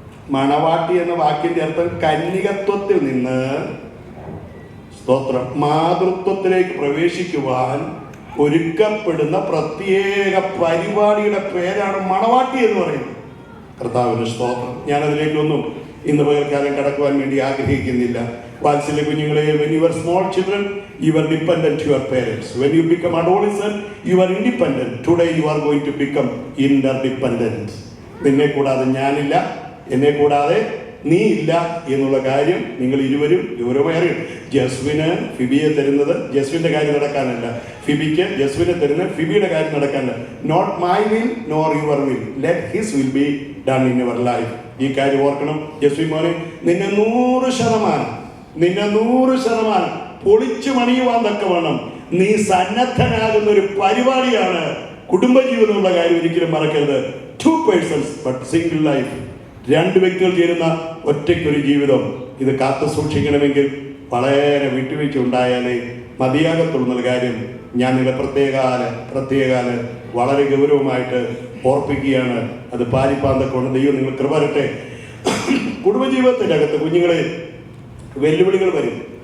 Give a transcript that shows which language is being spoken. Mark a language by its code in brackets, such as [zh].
[ml] മണവാട്ടി എന്ന വാക്കിന്റെ അർത്ഥം കന്യകത്വത്തിൽ നിന്ന് സ്തോത്രം മാതൃത്വത്തിലേക്ക് പ്രവേശിക്കുവാൻ ഒരുക്കപ്പെടുന്ന പ്രത്യേക പരിപാടിയുടെ പേരാണ് മണവാട്ടി എന്ന് പറയുന്നത്. കർത്താവിന് സ്തോത്രം. ഞാനതിലേക്കൊന്നും ഇന്ന് പകൽക്കാലം കടക്കുവാൻ വേണ്ടി ആഗ്രഹിക്കുന്നില്ല. വാത്സല്യ കുഞ്ഞുങ്ങളെ, [en] when you were small children, you were dependent to your parents. When you become adolescent, you are independent. Today you are going to become interdependent. [ml] നിന്നെ കൂടാതെ ഞാനില്ല, എന്നെ കൂടാതെ നീ ഇല്ല എന്നുള്ള കാര്യം നിങ്ങൾ ഇരുവരും ഗൗരവമേറിയും. ജസ്വിന് ഫിബിയെ തരുന്നത് ജസ്വിന്റെ കാര്യം നടക്കാനല്ല, ഫിബിക്ക് ജസ്വിനെ തരുന്നത് ഫിബിയുടെ കാര്യം നടക്കാനല്ല. [en] Not my will nor your will, let his will be done in your life. [ml] ഈ കാര്യം ഓർക്കണം ജസ്വിൻ മോനെ. നിന്നെ 100% പൊളിച്ചു മണിയുവാൻ തക്കവണ്ണം നീ സന്നദ്ധനാകുന്ന ഒരു പരിപാടിയാണ് കുടുംബജീവിതം എന്നുള്ള കാര്യം ഒരിക്കലും മറക്കരുത്. [en] 2 persons but single life. [ml] 2 വ്യക്തികൾ ചേരുന്ന ഒറ്റയ്ക്കൊരു ജീവിതം. ഇത് കാത്തു സൂക്ഷിക്കണമെങ്കിൽ വളരെ വിട്ടുവീഴ്ച ഉണ്ടായാലേ മതിയാകത്തുള്ള കാര്യം ഞാൻ നിങ്ങളെ പ്രത്യേകാല വളരെ ഗൗരവമായിട്ട് ഓർപ്പിക്കുകയാണ്. അത് പാലിപ്പാന്തക്കൊണ്ട് ദൈവം നിങ്ങൾ കൃപ തരട്ടെ. കുടുംബജീവിതത്തിൻ്റെ അകത്ത് കുഞ്ഞുങ്ങളെ വെല്ലുവിളികൾ വരും.